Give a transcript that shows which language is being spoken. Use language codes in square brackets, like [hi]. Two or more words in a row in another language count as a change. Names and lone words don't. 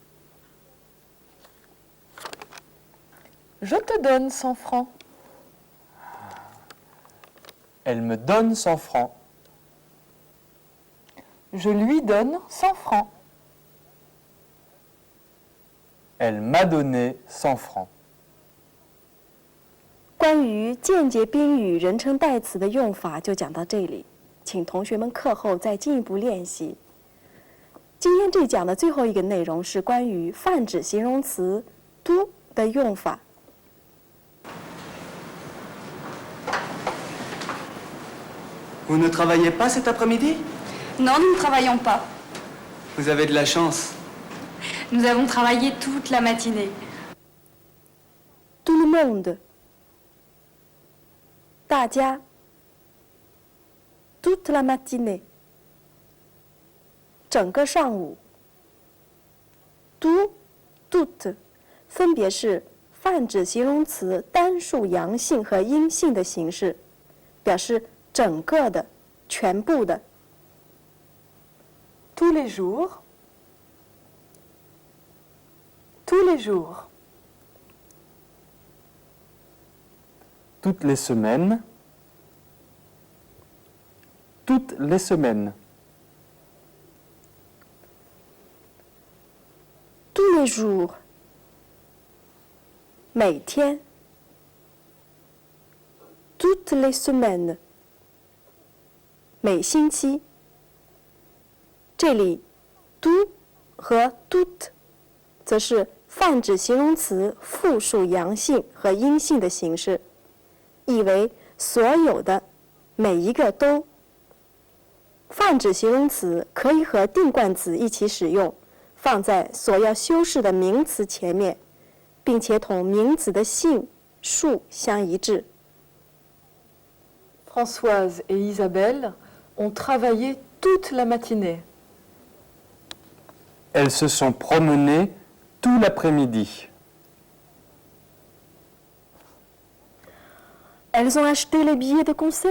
[fr] Je te donne 100 francs. Elle me donne 100 francs. Je lui donne 100 francs. Elle m'a donné 100 francs. [zh] 关于间接宾语人称代词的用法就讲到这里，请同学们课后再进一步练习。今天这讲的最后一个内容是关于泛指形容词 do 的用法。 [fr] Vous ne travaillez pas cet après-midi? Non, nous ne travaillons pas. Vous avez de la chance. Nous avons travaillé toute la matinée. Tout le monde [zh] 大家 [fr] toute la matinée [zh] 整个上午 [fr] tout toute [zh] 分别是泛指形容词单数阳性和阴性的形式，表示整个的、全部的。 [fr] Tous les jours. Tous les jours. Toutes les semaines. Toutes les semaines. Tous les jours 每天 Toutes les semaines 每星期。 [zh] 这里 do 和 tout 则是泛指形容词复数阳性和阴性的形式， 意为所有的，每一个都。泛指形容词可以和定冠词一起使用，放在所要修饰的名词前面，并且同名词的性、数相一致。 [fr] Françoise et Isabelle ont travaillé toute la matinée. Elles se sont promenées tout l'après-midi. Elles ont acheté les billets de concert?